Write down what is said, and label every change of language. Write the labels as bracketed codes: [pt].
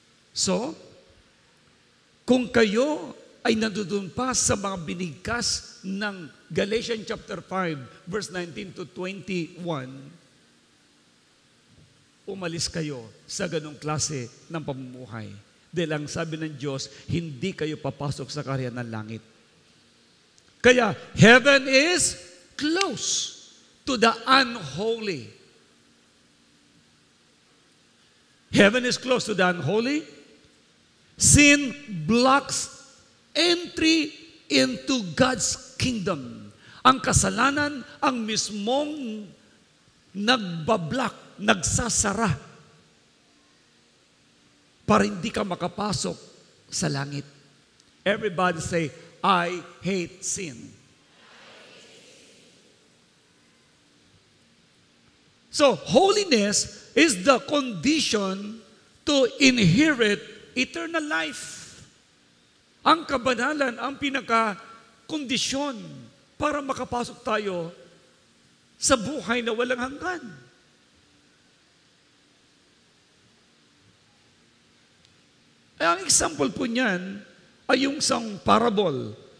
[tl] So, kung kayo ay nandoon pa sa mga binigkas ng Galatians chapter 5, verse 19 to 21, umalis kayo sa ganong klase ng pamumuhay. Dahil ang sabi ng Diyos, hindi kayo papasok sa kaharian ng langit. Kaya, [en] heaven is close to the unholy. Heaven is close to the unholy. Sin blocks entry into God's kingdom. [tl] Ang kasalanan ang mismong nagbablock, nagsasara para hindi ka makapasok sa langit. [en] Everybody say, I hate sin. So, holiness is the condition to inherit eternal life. [tl] Ang kabanalan, ang pinaka-kondisyon para makapasok tayo sa buhay na walang hanggan. Ang example po niyan ay yung isang parable